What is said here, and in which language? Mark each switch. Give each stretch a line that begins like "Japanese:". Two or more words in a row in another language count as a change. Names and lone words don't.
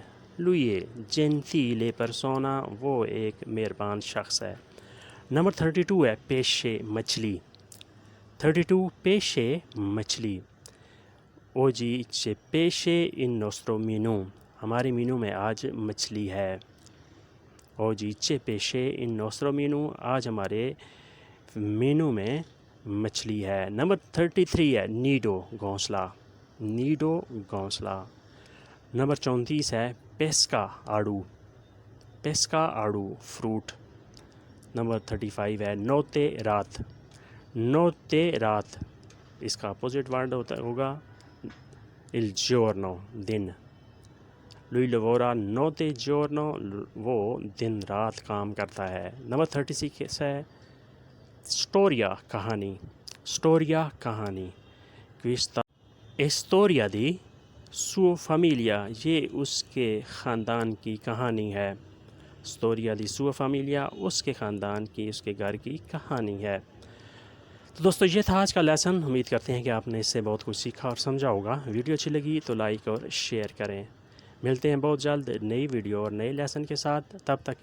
Italian: lui gentile persona,
Urdu: وہ ایک مہربان شخص ہے. نمبر 32 ہے پیشے مچھلی, 32 پیشے مچھلی.
Italian: oggi c'è pesce in nostro menù,
Urdu: ہمارے مینو میں آج مچھلی ہے.
Italian: oggi c'è pesce in nostro menù,
Urdu: آج ہمارے مینو میں مچھلی ہے. نمبر 33 ہے نیڈو گھونسلہ. نیڈو گھونسلہ. نمبر 34 ہے پیسکا آڑو. پیسکا آڑو فروٹ. نمبر 35 ہے نوتے رات. نوتے رات اس کا
English: opposite word
Urdu: ہوگا
Italian: il giorno
Urdu: دن.
Italian: lui lavora notte giorno
Urdu: وہ دن رات کام کرتا ہے. نمبر 36 ہے اسٹوریا کہانی. اسٹوریا کہانی.
Italian: questa storia di sua famiglia
Urdu: یہ اس کے خاندان کی کہانی ہے.
Italian: storia di sua famiglia
Urdu: اس کے خاندان کی اس کے گھر کی کہانی ہے. تو دوستو یہ تھا آج کا لیسن. امید کرتے ہیں کہ آپ نے اس سے بہت کچھ سیکھا اور سمجھا ہوگا. ویڈیو اچھی لگی تو لائک اور شیئر کریں. ملتے ہیں بہت جلد نئی ویڈیو اور نئے لیسن کے ساتھ.